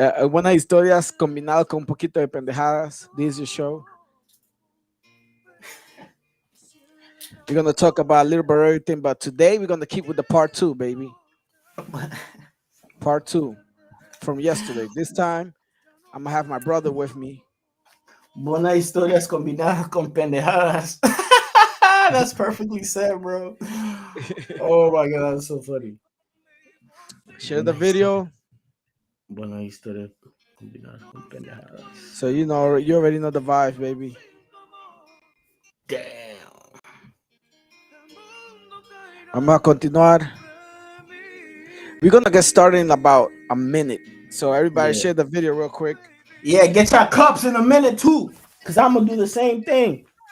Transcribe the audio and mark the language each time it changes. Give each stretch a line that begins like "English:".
Spanish: Buenas historias combinadas con un poquito de pendejadas.
English: This is your show. We're going to talk about a little bit of everything, but today we're going to keep with the part two, baby. Part two from yesterday. This time, I'm going to have my brother with me.
Spanish: Buenas historias combinadas con pendejadas.
English: That's perfectly said, bro. Oh my god, that's so funny. Share the video.
Spanish: Buenas historias combinadas con pendejadas.
English: So, you already know the vibe, baby. Damn.
Spanish: Vamos a continuar.
English: We're going to get started in about a minute. So, everybody Yeah. share the video real quick. Yeah, get your cups in a minute too. Cause I'm gonna do the same thing.